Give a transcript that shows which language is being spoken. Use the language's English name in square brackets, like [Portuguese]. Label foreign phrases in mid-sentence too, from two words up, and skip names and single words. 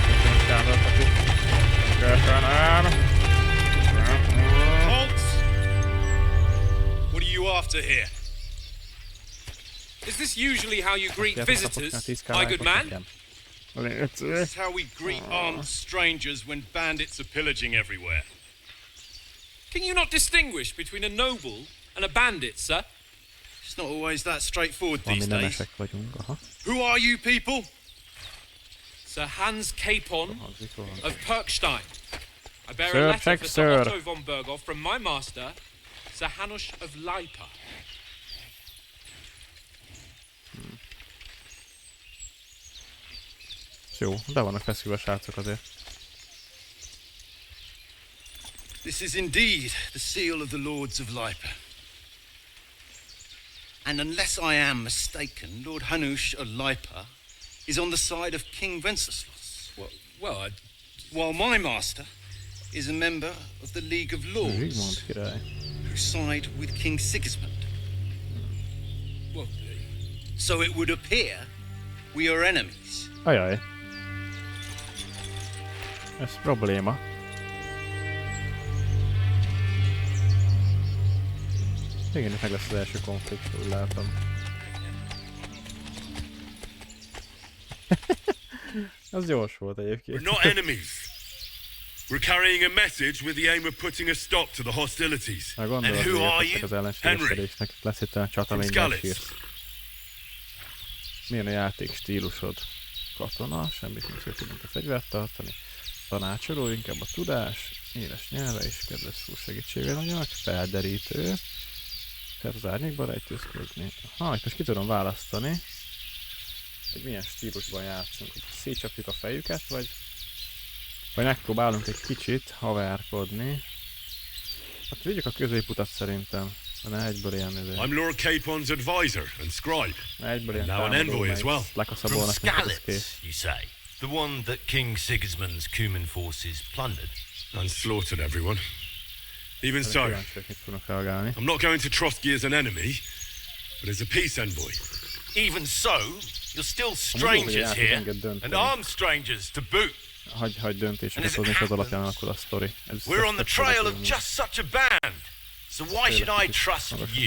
[English] Halt! to hear. Is this usually how you greet [Hungarian] Játok [English] visitors, [Hungarian] kapoknak 10 [English] my good man? [Hungarian] igen. [English] This is how we greet armed strangers when bandits are pillaging everywhere. Can you not distinguish between a noble and a bandit, sir? It's not always that straightforward [Hungarian] Valami [English] these days. [Hungarian] nemesek vagyunk, aha. [English] Who are you people? Sir Hans Capon [Hungarian] Hangzik valami. [English] of Perkstein. I bear Sir, a letter check, for sir. Sir Otto von Berghoff from my master, Sir Hanush of Lipa. [Hungarian] Jó, be vannak feszülve a srácok azért. [English] This is indeed the seal of the Lords of Lipa. And unless I am mistaken, Lord Hanush of Lipa is on the side of King Wenceslas. While my master is a member of the League of Lords, [Hungarian] Zsigmond király. [English] who side with King Sigismund. Well, So it would appear we are enemies. [Hungarian] Ajaj. Ez probléma. Igen, itt meg lesz az első konfliktus, úgy látom. Az gyors volt egyébként. [English] We're not enemies. We're carrying a message with the aim of putting a stop to the hostilities. [Hungarian] Na gondolod, [English] And [Hungarian] hogy [English] who are [Hungarian] értettek [English] you? [Hungarian] az ellenségeskedésnek. Lesz itt a csata, [English] From [Hungarian] mindjárt [English] Scalis. [Hungarian] sírsz. Milyen a játék stílusod? Katona, semmit nem tudunk a fegyvert tartani. Tanácsoló, inkább a tudás, éles nyelve és kedves szó segítségével anyag, felderítő. Tehát az árnyékban rejtőzködni. Aha, itt most ki tudom választani, hogy milyen stílusban játszunk. Hogy szétcsapjuk a fejüket, vagy megpróbálunk egy kicsit haverkodni. Hát vigyük a középutat szerintem. Ne egyből ilyen [English] I'm Lord Capon's advisor and scribe. [Hungarian] egyből ilyen [English] Now an [Hungarian] támadó, [English] envoy as [Hungarian] meg [English] well. From [Hungarian] lekaszabolnak, mint az kész. [English] Scalis, you say? The one that King Sigismund's Cuman forces plundered? And slaughtered everyone. Even so, [Hungarian] Kíváncsiak, mit fognak reagálni. [English] I'm not going to Trotsky as an enemy, but as a peace envoy. Even so, you're still strangers here, and armed strangers to boot. [Hungarian] Hagy döntéseket hozni, és az alapján alakul a sztori. [English] We're on the trail of just such a band, so why should I trust you?